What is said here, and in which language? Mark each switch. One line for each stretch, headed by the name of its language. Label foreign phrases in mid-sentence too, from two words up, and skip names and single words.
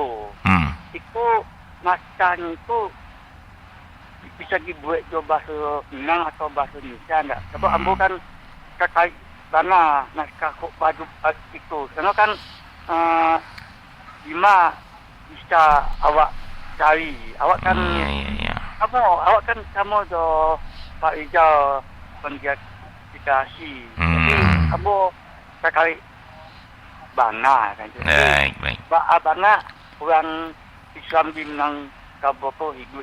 Indonesian: Itu naskahnya itu bisa dibuat bahasa Minang atau bahasa Indonesia enggak?
Minangkabau: Sebab ambo kan terkait karena naskah khutbah Jumat itu. Karena kan Bima bisa awak cari. Awak kan awak kan sama do Pak Ijal pendidikan. Jadi ambo terkait bana kan.
Indonesian: Baik.
Minangkabau: Bana orang Islam di Minang Minangkabau tu hidup.